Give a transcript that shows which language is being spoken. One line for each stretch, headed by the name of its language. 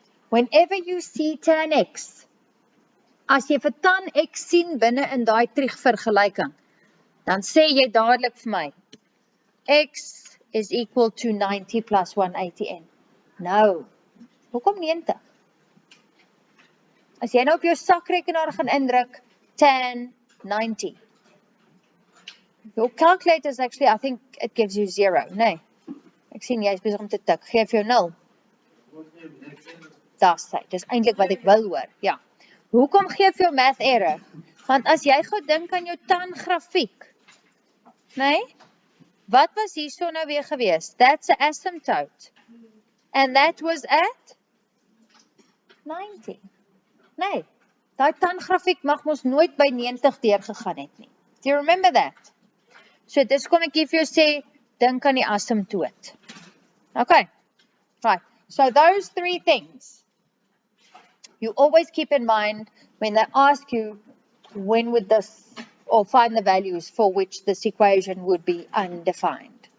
English: Whenever you see tan x,
Afrikaans: as jy vir tan x sien binne in daai Trig vergelyking, dan sê jy dadelik vir my,
English: x is equal to 90 plus 180n.
Afrikaans: Nou, hoekom 90? As jy nou op jou sakrekenaar gaan indruk, tan 90.
English: Your calculator is actually, I think it gives you 0.
Afrikaans: Nee, ek sien jy is besig om te tik. Geef jou 0. Da's sy, dis eintlik wat ek wil hoor, ja. Hoekom geef jou math error? Want as jy gou dink aan jou tan grafiek, nee, wat was hierso nou weer gewees?
English: That's an asymptote. And that was at 90.
Afrikaans: Nee, daai tan grafiek mag mos nooit by 90 deurgegaan het nie.
English: Do you remember that?
Afrikaans: So dis kom ek vir jou sê, dink aan die asymptoot.
English: Okay, right. So those three things, you always keep in mind when they ask you when would this, or find the values for which this equation would be undefined.